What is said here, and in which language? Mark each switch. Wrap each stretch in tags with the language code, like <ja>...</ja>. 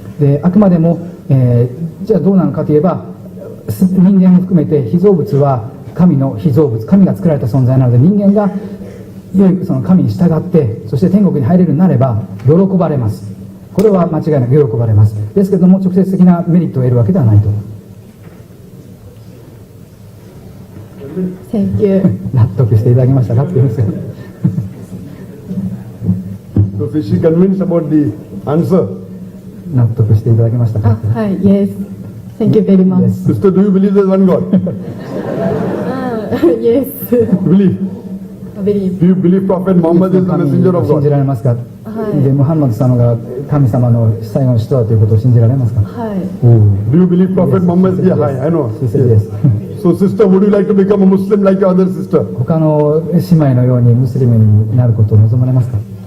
<ja>であくまでも、じゃあどうなのかといえば、人間も含めて被造物は神の被造物、神が作られた存在なので、人間が良いその神に従って、そして天国に入れるようになれば喜ばれます。これは間違いなく喜ばれます。ですけれども直接的なメリットを得るわけではないと。</ja> <en>Thank you.</en> <ja>納得していただけましたかって言うんですよ。</ja> <en>So is she convinced about the answer?</en> <ja>納得していただけましたか。はい、</ja> <en>Yes. Thank you very much. Yes. Sister, do you believe there's one God? Yes. Believe. Believe. Do you believe Prophet Muhammad is the messenger of</en> <ja>信じ</ja> <en>God?</en> <ja>られますか。はいでムハンマド様が神様の最後の使徒だということを信じられますか。はい。</ja> <en>Do you believe Prophet Muhammad? Yeah, I know. She said yes. So sister, would you like to become a Muslim like your other sister?</en> <ja>他の姉妹のようにムスリムになることを望まれますか。</ja>